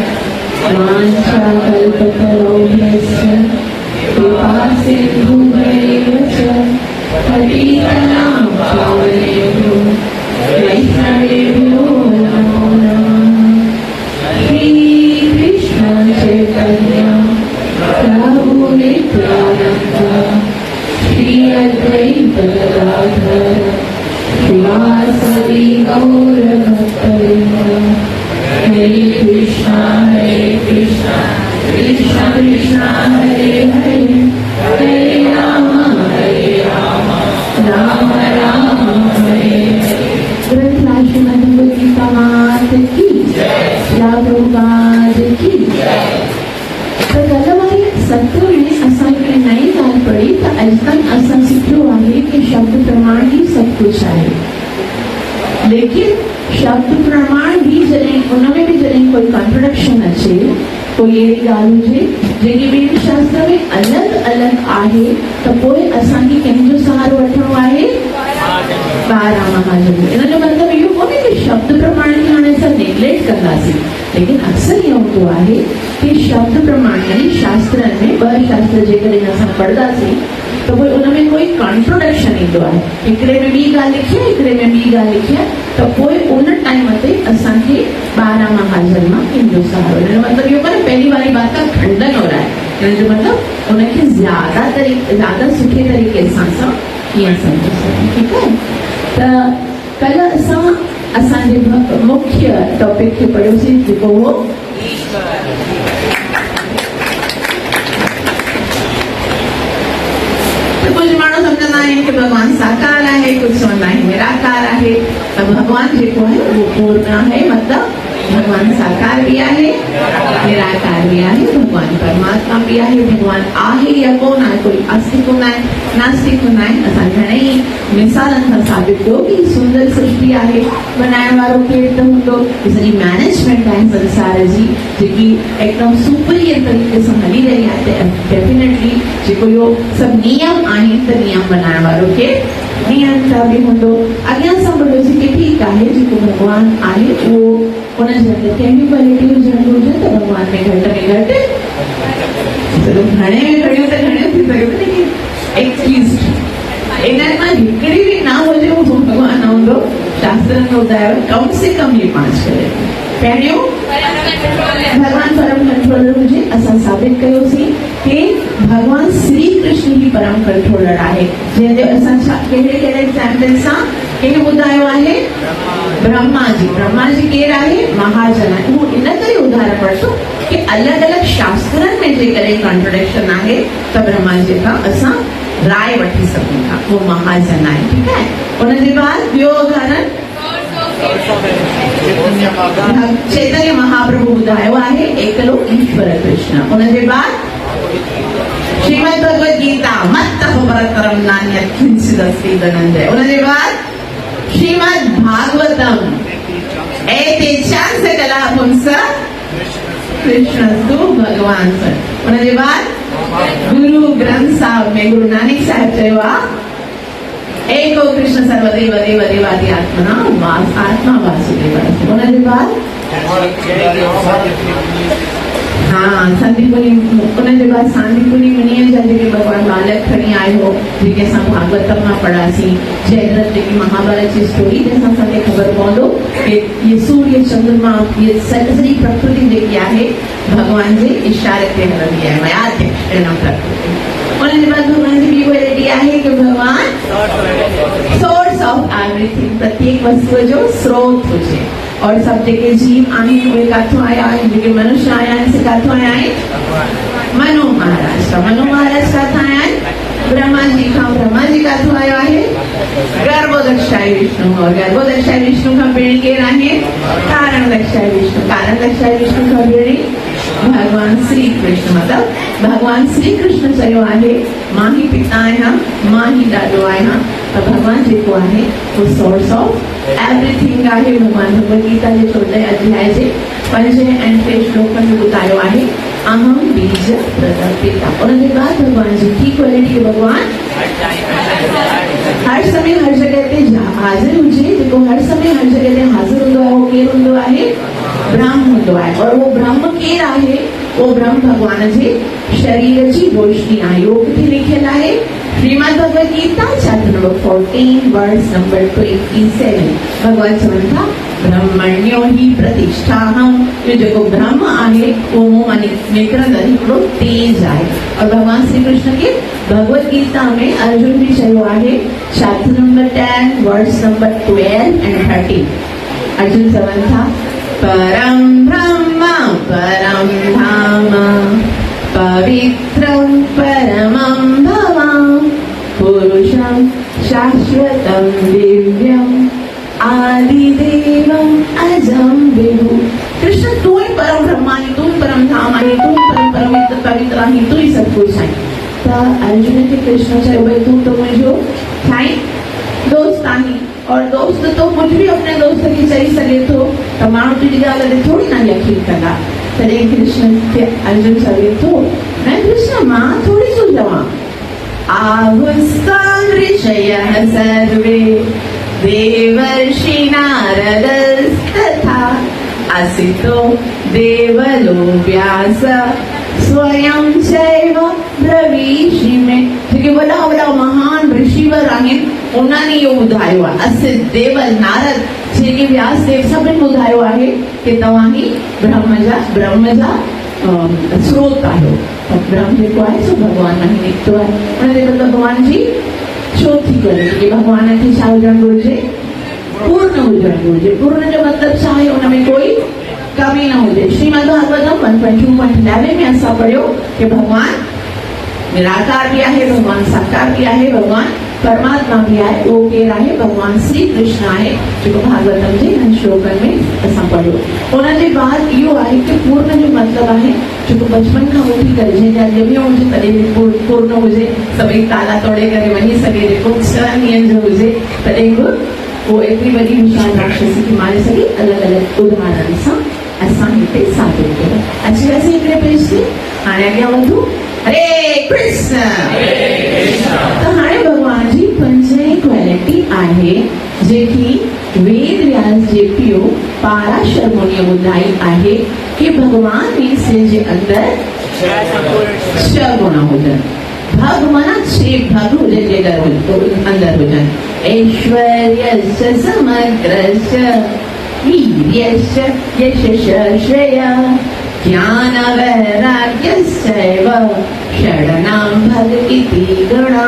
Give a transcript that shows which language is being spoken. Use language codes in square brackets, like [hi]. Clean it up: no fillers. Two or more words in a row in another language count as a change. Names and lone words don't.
[sa] वाञ्छाकल्पतरुभ्यश्च कृपासिन्धुभ्यैव च पतितानां पावनेभ्यो वैष्णवेभ्यो नमो नमः। श्रीकृष्ण चैतन्य प्रभु नित्यानन्द श्री अद्वैत गदाधर श्रीवासदि गौरभक्तवृन्द हरे कृष्णा कृष्णा कृष्णा हरे हरे हरे राम राम राम हरे हरे। [hi] ग्रंथ श्रीमद् भगवद गीता मात की प्रभुपाद की। [sd] तर गलवारी सत्र में असांखे नई ॻाल्हि पढ़ी त अॼुकल्ह असां सिखियो आहे कि शब्द प्रमाण [hi] ही सब कुछ है, [sd] लेकिन शब्द प्रमाण भी जॾहिं उनमें भी जॾहिं कोई कॉन्ट्रडिक्शन अचे, कोई अहिड़ी ॻाल्हि हुजे जेकी ॿियनि शास्त्र में अलॻि अलॻि आहे त पोइ असांखे कंहिंजो सहारो वठिणो आहे? ॿारहां महाजन। इन जो मतिलबु इहो कोन्हे कि शब्द प्रमाण खे हाणे असां नेग्लेक्ट कंदासीं, लेकिन अक्सर इहो हूंदो आहे कि शब्द प्रमाण यानी शास्त्रनि में ॿ शास्त्र जेकॾहिं असां पढ़ंदासीं त पोइ उनमें कोई कॉन्ट्रोडक्शन ईंदो आहे, हिकिड़े में ॿी ॻाल्हि लिखी आहे हिकिड़े में ॿी ॻाल्हि लिखी आहे, त पोइ उन टाइम ते असांखे 12 महाजन मां कंहिंजो सहारो। हिन जो मतिलबु इहो कोन्हे [hi] पहली वारी बात का खंडन हो रहा है, [sd] हिन जो मतिलबु उनखे ज़्यादा सुठे तरीक़े सां कीअं सम्झी सघूं। ठीकु आहे। त कल्ह असांजे मुख्य टॉपिक खे पढ़ियोसीं जेको हो कुछ माण्हू सम्झंदा आहिनि कि भगवान साकार आहे, कुछ सम्झंदा आहिनि निराकार आहे। त भगवान जेको आहे उहो पूर्ण आहे, मतिलबु भगवान साकार भी आहे निराकार भी आहे, भगवान परमात्मा भी आहे। भगवान आहे या कोन आहे, कोई आस्तिक कोन आहे नास्तिक कोन आहे। असां घणेई मिसालनि सां साबित कयो कि सुंदर सृष्टि आहे, बनाइण वारो केरु त हूंदो, सॼी मैनेजमेंट आहे संसार जी जेकी एकदम सुपरियर तरीक़े सां हली रही आहे। डेफिनेटली जेको इहो सभु नियम आहिनि त नियम बनाइण वारो केरु नियंता भी हूंदो। अॻियां असां ॿुधोसीं कि ठीकु आहे जेको भगवान आहे उहो उनजे अंदरि कहिड़ियूं क्वालिटियूं हुजणियूं हुजनि त भगवान में घटि में घटि घणे में घणियूं त घणियूं थी सघे, लेकिन एटलीस्ट इन्हनि मां हिकिड़ी बि न हुजे उहो भगवान न हूंदो। शास्त्रनि में ॿुधायो [hi] कम से कम ये [sd] 5 करे। पहिरियों भगवान परम कंट्रोलर हुजे। असां साबित कयोसीं कि भगवान श्री कृष्ण ही परम कंट्रोलर आहे, जंहिंजो असां कहिड़े कहिड़े एग्जाम्पल सां कंहिं ॿुधायो आहे? ब्रह्मा जी केरु आहे? महाजन आहे। उहो इन करे उदाहरण वठो कि अलॻि अलॻि शास्त्रनि में जेकॾहिं कॉन्ट्रडिक्शन आहे त ब्रह्मा जी खां असां राय वठी सघूं था, उहो महाजन आहे। ठीकु आहे। उनजे बाद ॿियो उदाहरण चैतन्य महाप्रभु ॿुधायो आहे एकलो ईश्वर कृष्ण। उनजे बाद श्रीमद् भगवद गीता [sa] मत्तः परतरं नान्यत् किंचिदस्ति धनंजय। [sd] उनजे बाद श्रीमद् भागवतम [sa] एते चांस कला पुंस कृष्णस्तु भगवान सर। [sd] उनजे बाद गुरु ग्रंथ साहब में गुरु नानक साहब चयो आहे [sa] एको कृष्ण सर्वदेव देव देवादि आत्मना आत्मा वासुदेव। [sd] उनजे बाद संदीपुनी उनजे बाद सांदीपुनी मुनीअ जा जेके भगवान बालक खणी आयो जेके असां भागवतम मां पढ़ासीं, जयद्रथ जेकी महाभारत जी स्टोरी जंहिंसां असांखे ख़बर पवंदो कि ये सूर्य चंद्रमा ये सॼी प्रकृति जेकी आहे भगवान जे इशारे ते हलंदी आहे, मयाध्य प्रकृति। उनजे बाद भगवान जी ॿी क्वालिटी आहे कि भगवान [en] source of everything, [sd] प्रत्येक वस्तु जो स्रोत हुजे। और सब जेके जीव आहिनि उहे काथों आया आहिनि, जेके मनुष्य आया आहिनि से काथों आया आहिनि, मनु महाराज का। मनु महाराज काथां आया आहिनि, ब्रह्मा जी खां। ब्रह्मा जी काथों आयो आहे, गर्भोदक्षाई विष्णु। और गर्भोदक्षाई विष्णु खां पहिरीं केरु आहे, कारणदक्षाई विष्णु। कारणदक्षाई विष्णु खां पहिरीं भगवान श्री कृष्ण। मतलब भगवान श्री कृष्ण चयो आहे मां ही पिता आहियां, मां ही ॾाॾो आहियां। त भगवान जेको आहे वो [en] source of everything [sd] आहे। भगवान भगवद गीता जे 14 अध्याय जे 5 ऐं 6 श्लोकनि में ॿुधायो आहे [sa] अहम बीज प्रदपिता। [sd] उन जे बाद भगवान जी की क्वालिटी के भगवान हर समय हर जगह ते हाजिर हुजे। जेको हर समय हर जगह ते हाजिर हूंदो आहे वो केरु हूंदो आहे, ब्रह्म हूंदो आहे। और वो ब्रह्म केरु आहे, वो ब्रह्म भगवान जे शरीर जी रोशनी आहे। वो किथे लिखियल आहे, [en] श्रीमद् भगवद गीता chapter number 14 verse number 27. [sa] भगवान चवनि था ब्रह्मण्यो ही प्रतिष्ठाहम। [sd] ये जेको ब्रह्म आहे वो मूं निकिरंदड़ हिकिड़ो तेज आहे। और भगवान श्री कृष्ण के भगवद गीता में अर्जुन भी चयो आहे [en] chapter number 10 verse number 12 and 13. [sa] अर्जुन चवनि था परम ब्रह्म परम धाम पवित्रं परमं भवां पुरुषं शाश्वतं दिव्यं आदिदेवं अजं विभु। [hi] कृष्ण तू ही परम ब्रह्मा है, तू ही परम धाम है, तू ही परम पवित्र है, तू ही सब कुछ है। [sd] तो अर्जुन के कृष्ण चयो भाई तू तो मुझो ठाई दोस्त आही। और दोस्त तो [hi] कुछ भी अपने दोस्त की [sd] चई सके थो, तो माण्हू तुझी ॻाल्हि ते थोड़ी ना यकीन कंदा। तॾहिं कृष्ण खे अर्जुन चवे थो मैं कृष्ण मां थोड़ी थो चवां। [sa] आहुस्तां ऋषयः सर्वे देवर्षि नारदस्तथा असितो देवलो व्यास स्वयं चैव ब्रवीषिमे। [sd] जेके वॾा वॾा महान ऋषिवर आहिनि उन्हनि इहो ॿुधायो आहे। असित देवल नारद जेके व्यास देव सभिनि ॿुधायो आहे कि तव्हां ही ब्रह्म जा स्रोत आहियो। ब्रह्म जेको आहे सो भगवान मां ही निकितो आहे। उन जे मतिलबु भगवान जी चौथी क्वालिटी कि भगवान खे छा हुजणु घुरिजे, पूर्ण हुजणु घुरिजे। पूर्ण जो मतिलबु छा आहे, उन में कोई कमी न हुजे। श्रीमद् भागवतम 1.2.11 में असां पढ़ियो कि भगवान निराकार भी आहे, भगवान साकार भी आहे, भगवान परमात्मा भी आहे। वो केरु आहे, भगवान श्री कृष्ण आहे, जेको भागवतम जे हिन श्लोकनि में असां पढ़ियो। उन जे बाद इहो आहे कि पूर्ण जो मतिलबु आहे जेको बचपन खां वठी करे जंहिंजा ॼमियो हुजे तॾहिं बि पूर्ण हुजे, सभई ताला तोड़े करे वञी सघे, जेको 6 ॾींहंनि जो हुजे तॾहिं बि वो एतिरी वॾी विशाल राक्षसी खे मारे सघे। अलॻि अलॻि उदाहरण सां असां हिते साबित कयो। अची वियासीं हिकिड़े पेज ते, हाणे अॻियां वधूं। हरे कृष्ण। त हाणे भगवान जी 5वीं क्वालिटी आहे जेकी वेद व्यास जे पीउ पाराशर मुनिअ ॿुधाई आहे कि भगवान में जे अंदर 6 गुण हुजनि। भग माना 6 भग हुजनि जे अंदर हुजनि। [sa] ऐश्वर्यस्य समग्रस्य वीर्यस्य यशस्य श्रेया ज्ञान वैराग्यस्यैव षडनां भग इति गुणा।